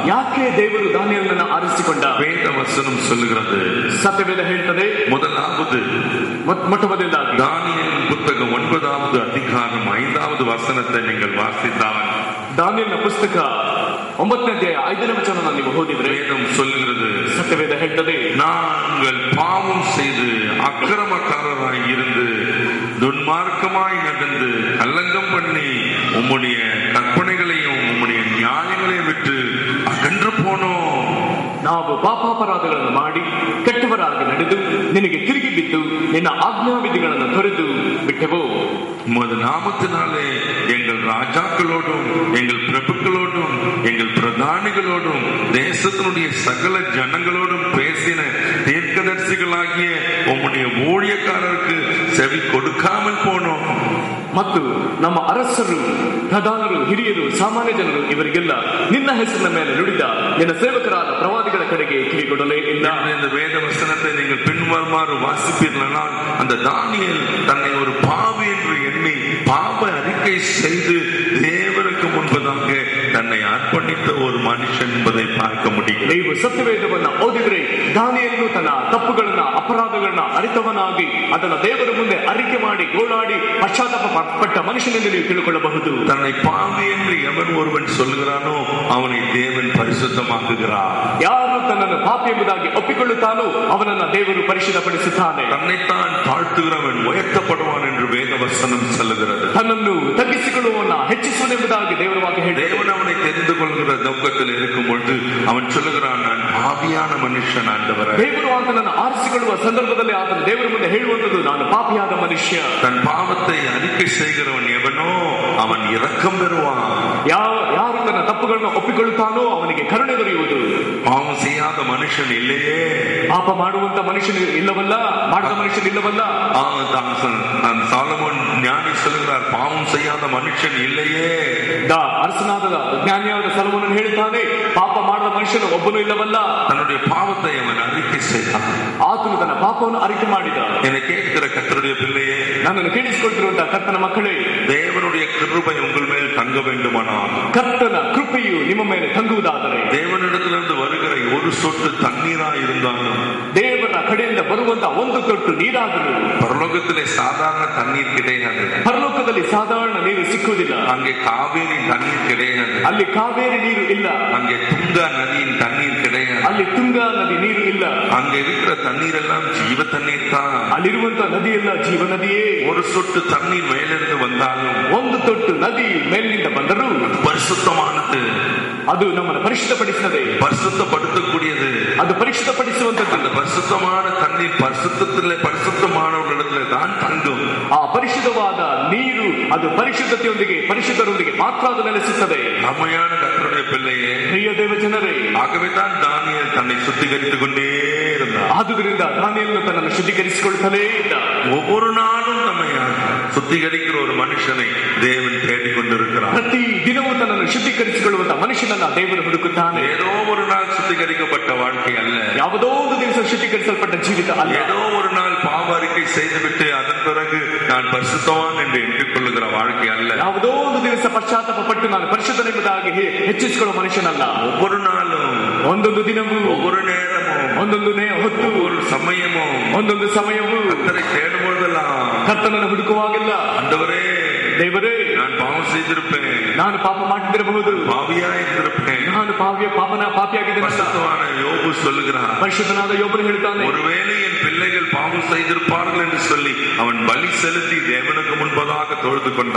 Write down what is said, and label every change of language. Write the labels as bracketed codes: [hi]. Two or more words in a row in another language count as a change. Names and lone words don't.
[kn] ಯಾಕೆ ದೇವರು ದಾನಿಯೇಲನನ್ನು ಆರಿಸಿಕೊಂಡ? [ta] வேத வசனம் சொல்லுகிறது, [kn] ಸತ್ಯವೇದ ಹೇಳ್ತದೆ, [ta] முதலாவது [kn] ಮೊಟ್ಟಮೊದಲಾಗಿ [ta] தானியேலின் புத்தகம் 9வது அதிகாரம் 5வது வசனத்தை நீங்கள் வாசித்தால், [kn] ದಾನಿಯೇಲನ ಪುಸ್ತಕ 9ನೇ ಅಧ್ಯಾಯ 5ನೇ ವಚನವನ್ನು ನೀವು ಓದಿದ್ರೆ [ta] வேதம் சொல்லுகிறது, [kn] ಸತ್ಯವೇದ ಹೇಳ್ತದೆ, [ta] நாங்கள் பாவம் செய்து அக்கிரமக்காரராய் இருந்து துன்மார்க்கமாய் நடந்து கல்லங்கம் பண்ணி உம்முடைய கற்பனைகளையும் உம்முடைய நியாயங்களையும் விட்டு அகன்று போனோம். [kn] ನಾವು ಪಾಪಾಪರಾಧಗಳನ್ನು ಮಾಡಿ ಕೆಟ್ಟವರಾಗಿ ನಡೆದು ನಿನಗೆ ತಿರುಗಿ ಬಿದ್ದು ನಿನ್ನ ಆಜ್ಞಾವಿಧಿಗಳನ್ನು ತೊರೆದು ಬಿಟ್ಟೆವು. [ta] உமது நாமத்தினாலே எங்கள் ராஜாக்களோடும் எங்கள் பிரபுக்களோடும் எங்கள் பிரதானிகளோடும் தேசத்தினுடைய சகல ஜனங்களோடும் பேசின தீர்க்கதரிசிகளாகிய உம்முடைய ஊழியக்காரருக்கு செவி கொடுக்காமல் போனோம். [kn] ಮತ್ತು ನಮ್ಮ ಅರಸರು, ಪ್ರಧಾನರು, ಹಿರಿಯರು, ಸಾಮಾನ್ಯ ಜನರು ಇವರಿಗೆಲ್ಲ ನಿನ್ನ ಹೆಸರಿನ ಮೇಲೆ ನುಡಿದ ನಿನ್ನ ಸೇವಕರಾದ ಪ್ರವಾದಿಗಳ ಕಡೆಗೆ ಕಿವಿಗೊಡಲೇ ಇಲ್ಲ. [ta] இந்த வேத வசனத்தை நீங்கள் பின்வருமாறு வாசிப்பீர்களானால், அந்த தானியேல் தன்னை ஒரு பாவி என்று எண்ணி பாவ அறிக்கை செய்து தேவனுக்கு முன்பதாக தன்னை அர்ப்பணித்த ஒரு மனுஷன் என்பதை பார்க்க முடியும். [kn] ನೀವು ಸತ್ಯವೇದವನ್ನ ಓದಿದ್ರೆ ದಾನಿಯೇಲನು ತನ್ನ ತಪ್ಪುಗಳನ್ನ ಅಪರಾಧಗಳನ್ನ ಅರಿತವನಾಗಿ ಅದನ್ನ ದೇವರ ಮುಂದೆ ಅರಿಕೆ ಮಾಡಿ ಗೋಳಾಡಿ ಪಶ್ಚಾತ್ತಾಪ ಪಟ್ಟ ಮನುಷ್ಯನೆಂದು ನೀವು ತಿಳ್ಕೊಳ್ಳಬಹುದು. [ta] தன்னை பாவி என்று எவன் ஒருவன் சொல்கிறானோ அவனை தேவன் பரிசுத்தமாக்குகிறார். [kn] ಯಾರು ತನ್ನನ್ನು ಪಾಪಿ ಎಂಬುದಾಗಿ ಒಪ್ಪಿಕೊಳ್ಳುತ್ತಾನೋ ಅವನನ್ನ ದೇವರು ಪರಿಶುದ್ಧಪಡಿಸುತ್ತಾನೆ. [ta] தன்னைத்தான் தாழ்த்துகிறவன் உயர்த்தப்படுவான் என்று வேத வசனம் சொல்லுகிறது. [kn] ತನ್ನನ್ನು ತಗ್ಗಿಸಿಕೊಳ್ಳುವವನ್ನ ಹೆಚ್ಚಿಸುವನೆಂಬುದಾಗಿ ದೇವರ ವಾಕ್ಯ ಹೇಳಿದೆ. [ta] தேவன் அவனை தெரிந்து கொள்கிற நோக்கத்தில் இருக்கும் பொழுது அவன் சொல்லுகிறான், நான் பாவியான மனுஷன் ஆண்டவரே. [kn] ದೇವರು ಆತನನ್ನು ಆರಿಸಿಕೊಳ್ಳುವ ಸಂದರ್ಭದಲ್ಲಿ ಆತನು ದೇವರ ಮುಂದೆ ಹೇಳುವಂತದ್ದು, ನಾನು ಪಾಪಿಯಾದ ಮನುಷ್ಯ. [ta] தன் பாவத்தை அறிக்கை செய்கிறவன் எவனோ அவன் இரக்கம் பெறுவான். [kn] ಯಾರು ತನ್ನ ತಪ್ಪುಗಳನ್ನು ಒಪ್ಪಿಕೊಳ್ಳುತ್ತಾನೋ ಅವನಿಗೆ ಕರುಣೆ ದೊರೆಯುವುದು. [ta] பாவம் செய்யாத மனுஷன் இல்லையே, [kn] ಪಾಪ ಮಾಡುವಂತ ಮನುಷ್ಯನು ಇಲ್ಲವಲ್ಲ, ಮಾಡದ ಮನುಷ್ಯನು ಇಲ್ಲವಲ್ಲ. [ta] சாலமோன் ஞானி சொல்கிறார், பாவம் செய்யாத மனுஷன் இல்லையே. [kn] ಅರಸನಾದ ಜ್ಞಾನಿಯಾದ ಸೊಲೊಮೋನನು ಹೇಳುತ್ತಾನೆ, ಪಾಪ ಮಾಡದ ಮನುಷ್ಯನು ಒಬ್ಬನು ಇಲ್ಲವಲ್ಲ. [ta] தன்னுடைய பாவத்தை அவன் அறிக்கை செய்தான். [kn] ಆತನು ತನ್ನ ಪಾಪವನ್ನು ಅರಿಕೆ ಮಾಡಿದ. [ta] என்னை கேட்கிற கர்த்தருடைய பிள்ளையே, [kn] ನನ್ನನ್ನು ಕೇಳಿಸಿಕೊಳ್ತಿರುವಂತಹ ಕರ್ತನ ಮಕ್ಕಳೇ, [ta] தேவனுடைய கிருபை உங்கள் மேல் தங்க வேண்டுமானால், [kn] ಕರ್ತನ ಕೃಪೆಯು ನಿಮ್ಮ ಮೇಲೆ ತಂಗುವುದಾದರೆ, [ta] தேவனிடத்திலிருந்து வருகிற ஒரு சொட்டு தண்ணீரா இருந்தாலும், [kn] ದೇವರ ಕಡೆಯಿಂದ ಬರುವಂತ ಒಂದು ತೊಟ್ಟು ನೀರಾದರೂ, [ta] பரலோகத்திலே சாதாரண தண்ணீர் கிடையாது. [kn] ಪರಲೋಕದಲ್ಲಿ ಸಾಧಾರಣ ನೀರು ಸಿಕ್ಕುವುದಿಲ್ಲ. [ta] அங்கே காவேரி தண்ணீர் கிடையாது. [kn] ಅಲ್ಲಿ ಕಾವೇರಿ ನೀರು ಇಲ್ಲ. [ta] அங்கே துங்கா நதியின் தண்ணீர் கிடையாது. [kn] ಅಲ್ಲಿ ತುಂಗಾ ನದಿ ನೀರು ಇಲ್ಲ. [ta] அங்க இருக்கிற தண்ணீர் எல்லாம் ஜீவ தண்ணீர் தான். [kn] ಅಲ್ಲಿರುವಂತ ನದಿ ಎಲ್ಲ ಜೀವ ನದಿಯೇ. [ta] ஒரு சொட்டு தண்ணீர் மேலிருந்து வந்தாலும், [kn] ಒಂದು ತೊಟ್ಟು ನದಿ ಮೇಲಿನಿಂದ ಬಂದರೂ [ta] பரிசுத்தமானது, [kn] ಅದು ನಮ್ಮನ್ನು ಪರಿಶುದ್ಧಪಡಿಸುತ್ತದೆ, [ta] பரிசுத்தப்படுத்தக்கூடியது. [kn] ಅದು ಪರಿಶುದ್ಧಪಡಿಸುವಂತದ್ದು. [ta] அந்த பரிசுத்தமான தண்ணீர் பரிசுத்தத்திலே பரிசுத்தமானவர்களிடத்திலே தான் தங்கும். [kn] ಆ ಪರಿಶುದ್ಧವಾದ ನೀರು ಅದು ಪರಿಶುದ್ಧತೆಯೊಂದಿಗೆ ಪರಿಶುದ್ಧರೊಂದಿಗೆ ಮಾತ್ರ ಅದು ನೆಲೆಸುತ್ತದೆ. [ta] அம்மையான கர்த்தருடைய பிள்ளையே, [kn] ಪ್ರಿಯ ದೇವ ಜನರೇ, [ta] ஆகவே தான் தானியேல் தன்னை சுத்திகரித்துக் கொண்டே இருந்தார். [kn] ಆದುದರಿಂದ ದಾನಿಯೇಲನು ತನ್ನನ್ನು ಶುದ್ಧೀಕರಿಸಿಕೊಳ್ಳುತ್ತಲೇ ಇದ್ದ. [ta] ஒவ்வொரு நாளும் நம்மை சுத்திகரிக்கிற ஒரு மனுஷனை தேவன் தேடிக்கொண்டிருக்கிறார். ಹುಡುಕ್கிறார். [kn] ಪ್ರತಿ ದಿನವೂ ತನ್ನನ್ನು ಶುದ್ಧೀಕರಿಸಿಕೊಳ್ಳುವಂತ ಮನುಷ್ಯನನ್ನ ದೇವರು ಹುಡುಕುತ್ತಾನೆ. [ta] ஏதோ ஒரு நாள் சுத்திகரிக்கப்பட்ட வாழ்க்கை அல்ல, [kn] ಯಾವುದೋ ಒಂದು ದಿವಸ ಶುದ್ಧೀಕರಿಸಲ್ಪಟ್ಟ ಜೀವಿತ ಅಲ್ಲ. [ta] ஏதோ ஒரு நாள் பாவ அறிக்கை செய்துவிட்டு அதன் பிறகு நான் பரிசுத்தவான் என்று எண்ணிக்கொள்ளுகிற வாழ்க்கை அல்ல. [kn] ಯಾವುದೋ ಒಂದು ದಿವಸ ಪಶ್ಚಾತ್ತಾಪ ಪಟ್ಟು ನಾನು ಪರಿಶುದ್ಧನೆಂಬುದಾಗಿ ಹೆಚ್ಚಿಸಿಕೊಳ್ಳುವ ಮನುಷ್ಯನಲ್ಲ. [ta] ஒவ்வொரு நாளும், [kn] ಒಂದೊಂದು ದಿನವೂ, [ta] ஒவ்வொரு நேரமும், [kn] ಒಂದೊಂದು ಹೊತ್ತು, [ta] ஒவ்வொரு ಸಮயமும் [kn] ಒಂದೊಂದು ಸಮಯವೂ [ta] கர்த்தரை தேடும்போதெல்லாம் [kn] ಕರ್ತನನ್ನು ಹುಡುಕುವಾಗೆಲ್ಲ [ta] ஆண்டவரೇ, [kn] ದೇವರೇ, [ta] நான் பாவம் செய்திருப்பேன், [kn] ನಾನು ಪಾಪ ಮಾಡಿದ್ದಿರಬಹುದು, [ta] பாவியா இருந்திருப்பேன். [kn] ನಾನು ಪಾಪಿಯಾಗಿದ್ದೇನೆ. [ta] பரிசுத்தவான யோபு சொல்லுகிறார், [kn] ಪರಿಶುದ್ಧನಾದ ಯೋಬನು ಹೇಳ್ತಾನೆ, [ta] ஒருவேளை என் பிள்ளைகள் பாவம் செய்திருப்பார்கள் என்று சொல்லி அவன் பலி செலுத்தி தேவனுக்கு முன்பதாக தொழுது கொண்டான்.